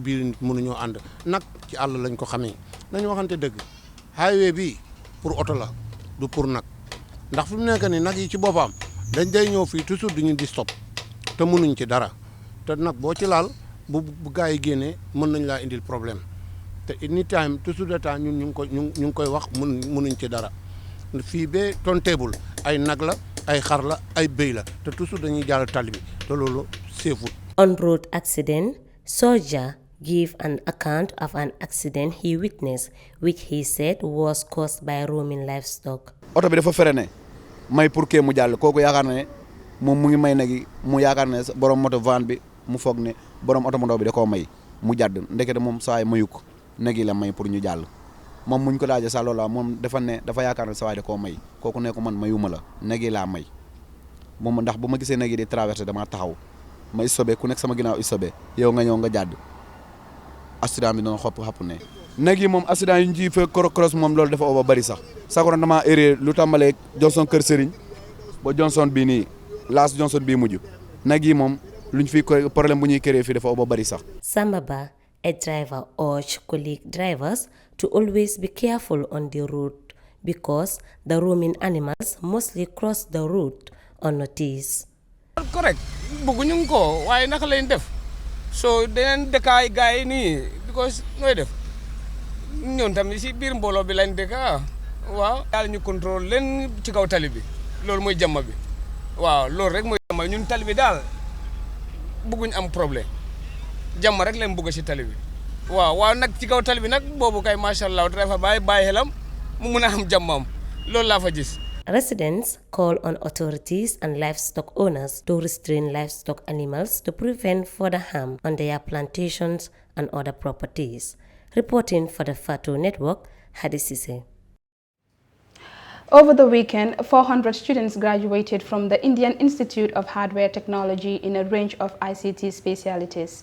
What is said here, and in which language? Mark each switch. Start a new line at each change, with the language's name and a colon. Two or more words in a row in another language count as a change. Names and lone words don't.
Wolof: biir nit mënuñoo ànd nag ci àll lañ ko xamee nañu waxante dëgg highway bi pour oto la du pour nag ndax fi mu nekk ni nag yi ci boppam dañ day ñëw fii toujours duñu di stop te mënuñ ci dara te nag boo ci laal bu gaa yi génnee mën nañ laa indil problème te anytime
French: toujours de temps
Wolof: ñun ñu ngi koy wax mënuñ ci dara fii ba tontable ay nag la ay xar la ay béy la te toujours dañuy jàll tali bi te loolu seefut.
English: On road accident, Soja gave an account of an accident he witnessed, which he said was caused by roaming livestock.
Wolof: oto bi dafa freiné may
French: pour que
Wolof: mu jàll kooku yaakaar ne moom mu ngi may nag yi mu yaakaar ne borom moto van bi mu foog ne borom oto mu ndaw bi da koo may mu jàdd ndekete moom saa yi mayu ko nag yi la may pour ñu jàll moom muñ ko laajee sax loola moom dafa yaakaar ne saa yi da koo may kooku ne ko man mayuma la nag yi laa may moom ndax bu ma gisee nag yi di traversé dama taxaw ma isobe ku nekk sama ginnaaw isobe yow nga ñëw nga jàdd accident bi doon xapp ne nag yi moom accident yi ñu ciy fekk cross moom loolu dafa ba bari sax sakoon dama erreur lu tàmbalee Johnson Kër Serigne ba Johnson bii nii Laas Johnson bii mujj nag yi moom luñ fi problème bu ñuy créer fii dafa ba bari sax.
English: Samba Ba, a driver, urged colleague drivers to always be careful on the road because the roaming animals mostly cross the road unnoticed.
Wolof: Correct bëgguñu ko waaye naka lañ def so deneen dëkkaay gars yi nii because nooy def ñoom tamit si biir mbooloo bi lañ dëkka waaw yàlla ñu contrôle leen ci kaw tali bi loolu mooy jàmm bi waaw loolu rek mooy jàmm ñun tali bi daal bëgguñ am problème jàmm rek leen bëgg si tali bi waaw nag ci kaw tali bi nag boobu kay
Arabic: ما شاء الله
Wolof: dafa bàyyi xelam mu mun a am jàmmam loolu laa fa gis.
English: Residents call on authorities and livestock owners to restrain livestock animals to prevent further harm on their plantations and other properties. Reporting for the Fatu Network, Hadi Sise. Over the weekend, 400 students graduated from the Indian Institute of Hardware Technology in a range of ICT specialities.